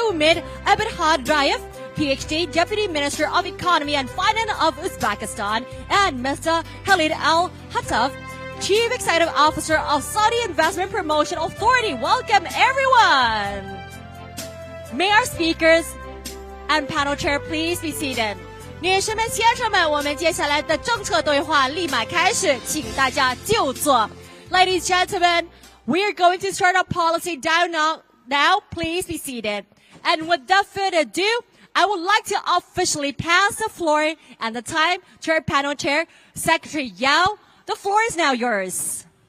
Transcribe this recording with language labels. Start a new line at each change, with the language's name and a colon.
English: Umid Abedhadраев, PhD, Deputy Minister of Economy and Finance of Uzbekistan, and Mr. Khalid Al-Hataf, Chief Executive Officer of Saudi Investment Promotion Authority. Welcome, everyone! May our speakers and panel chair please be seated.
Chinese: 女士们、先生们，我们接下来的政策对话立马开始，请大家就坐。
English: Ladies and gentlemen, we are going to start our policy dialogue now. Now, please be seated. And without further ado, I would like to officially pass the floor and the time to our panel chair, Secretary Yao. The floor is now yours.